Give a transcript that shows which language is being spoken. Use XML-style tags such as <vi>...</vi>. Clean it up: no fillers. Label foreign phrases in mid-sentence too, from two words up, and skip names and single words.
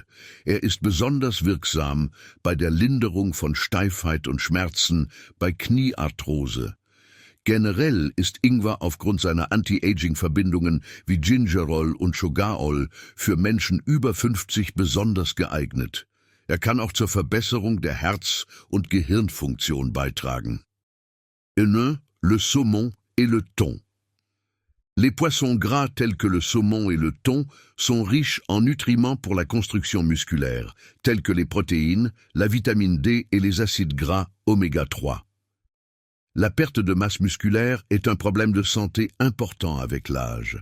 <de>Er ist besonders wirksam bei der Linderung von Steifheit und Schmerzen, bei Kniearthrose. Generell ist Ingwer aufgrund seiner Anti-Aging-Verbindungen wie Gingerol und Sugarol für Menschen über 50 besonders geeignet. Er kann auch zur Verbesserung der Herz- und Gehirnfunktion beitragen.</de> <fr>Le saumon et le thon. Les poissons gras tels que le saumon et le thon sont riches en nutriments pour la construction musculaire, tels que les protéines, la vitamine D et les acides gras oméga 3. La perte de masse musculaire est un problème de santé important avec l'âge.</fr>